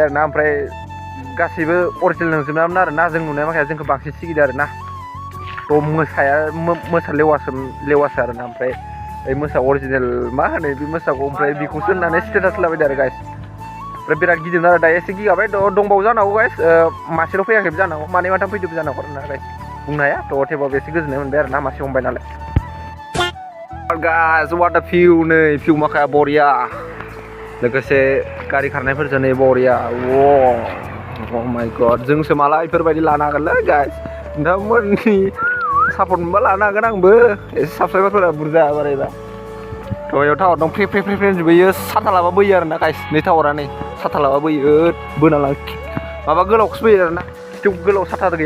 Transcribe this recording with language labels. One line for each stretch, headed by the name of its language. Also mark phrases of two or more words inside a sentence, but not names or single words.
Bodo: आरो ना ओमफ्राय गासैबो अरिजिनेल नंजोबनामोन आरो ना जों नुनाय माखाया जोंखौ बांसिन सिगिदों आरो ना थ' मोसा लेवासो आरो ना ओमफ्राय ओइ मोसा अरिजिनेल मा होनो बे मोसाखौ ओमफ्राय बेखौसो होननानै स्टेटास होलाबायदों आरो गाइस ओमफ्राय बिराद गिदिं आरो दा एसे गिगाबाय दंबावो जानांगौ गाइस मासेल' फैयाखैबो जानांगौ मानै माथाम फैदोंबो जानांगौ आरो ना गाइस बुंनो हाया थ' थेवबाबो एसे गोजोननाय मोनबाय आरो ना मासे हमबाय नालाय गाइस
English: what a view
Bodo: नै भिउ माखाया बरिया लोगोसे गारि खारनायफोरजों नै बरिया
English: oh my god
Bodo: जोंसो माला इफोरबायदि लानो हागोनलै गाइस नोंथांमोननि सापर्ट मोनबा लानो हागोन आंबो एसे साबस्क्राइबारफोरा बुरजा बारायबा थ' बेयाव टावार दं फ्रे जोबोयो साथा लाबा बोयो आरो ना गाइस नै टावारा नै साथा लाबा बोयो बोना लां माबा गोलावखौसो बोयो आरो ना खिथु गोलाव साथा गैया